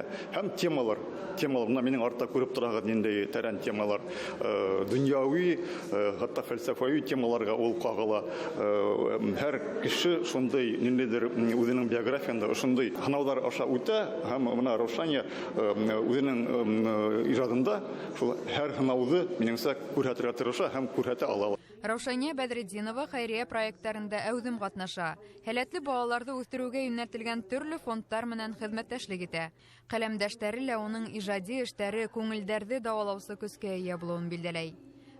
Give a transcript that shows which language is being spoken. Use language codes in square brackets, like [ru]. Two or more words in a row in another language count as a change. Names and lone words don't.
[tt] Һәм темалар, менә минең артта күреп торагыз нинди тәрән темалар, дөньяви, хәтта фәлсәфәви темаларга ул кагыла. Һәр кеше шундый ниндидер үзенең биографиясында шундый һынаулар аша үтә, һәм менә Раушания үзенең иҗатында шул һәр һынауды минеңсә күрһәтергә тырыша һәм күрһәтә ала. [ba] Раушания Бәдретдинова хәйрия проекттарында әүдем катнаша. Һәләтле балаларҙы үҫтереүгә йүнәлтелгән төрлө фондтар менән хеҙмәттәшлек итә. Ҡәләмдәштәре лә уның ижади эштәре күңелдәрҙе дауалаусы көскә эйә булыуын билдәләй.